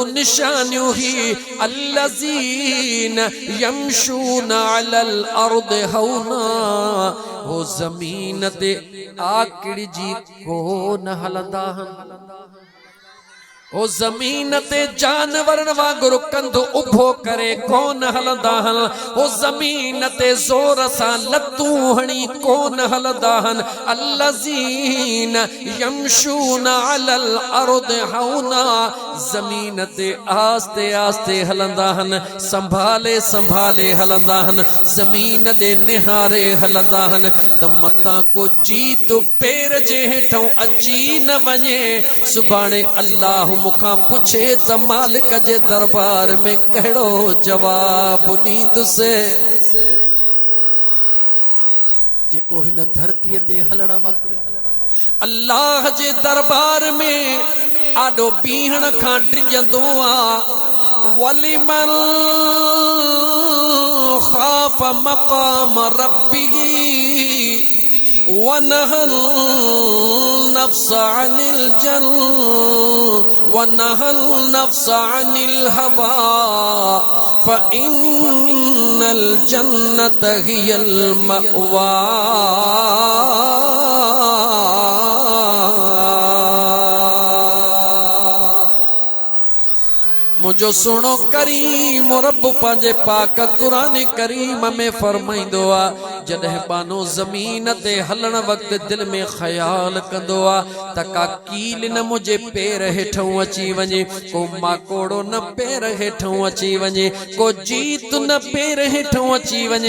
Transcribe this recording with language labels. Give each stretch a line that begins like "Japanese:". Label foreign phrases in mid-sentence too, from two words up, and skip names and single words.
Sindhi: निशानियूं ही
Arabic: الذين يمشون على الأرض هونا,
Sindhi: हो ज़मीन ते आकिड़जी कोन हलंदा आहिनि, ओ जमीन ते जानवरन वांगुरु कंधु उभो करे कोन हलंदा आहिनि, ओ जमीन ते ज़ोर सां लतूं हणी कोन हलंदा आहिनि।
Arabic: الذين يمشون على الأرض هونا,
Sindhi: जमीन ते आस्ते आस्ते हलंदा आहिनि, संभाले संभाले हलंदा आहिनि, जमीन दे निहारे हलंदा आहिनि त मतां को जीत पेर जे हेठों अची न वञे।
Arabic: سبحان الله
Sindhi: मुखा पुछे त मालिक जे दरबार में कहिड़ो जवाब ॾींदुसि। जेको हिन धरतीअ ते हलण वक़्तु अल्लाह जे दरबार में आॾो बीहण खां डिॼंदो आ।
Arabic: ولمن خاف مقام ربه ونهى النفس عن عن الهوى فإن الجنة هي المأوى.
Sindhi: मुझो सुनो करीम रब पंहिंजे पाक कुरान करीम में फरमाईंदो आ जॾहिं बानो ज़मीन ते हलण वक़्तु दिल में ख़याल कंदो आ त का कील न मुझे पेर हेठों अची वञे, को माकोड़ो न पेर हेठों अची वञे, को जीत न पेर हेठों अची वञे।